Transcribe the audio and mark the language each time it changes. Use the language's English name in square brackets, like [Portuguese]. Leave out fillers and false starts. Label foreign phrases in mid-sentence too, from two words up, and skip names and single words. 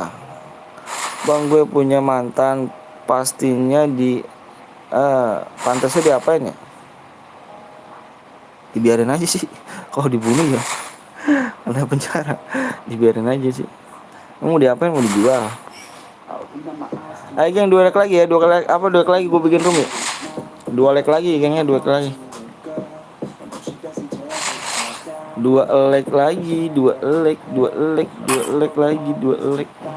[Indonesian] Bang gue punya mantan pastinya di pantasnya diapain ya? Dibiarin aja sih. Kalau dibunuh ya ada penjara. Dibiarin aja sih. Mau diapain, mau dijual. Ayo geng 2 like lagi ya, 2 like apa 2 like lagi gue bikin room ya. 2 like lagi gengnya, 2 like lagi. 2 like lagi, 2 like, 2 like, 2 like lagi, 2 like.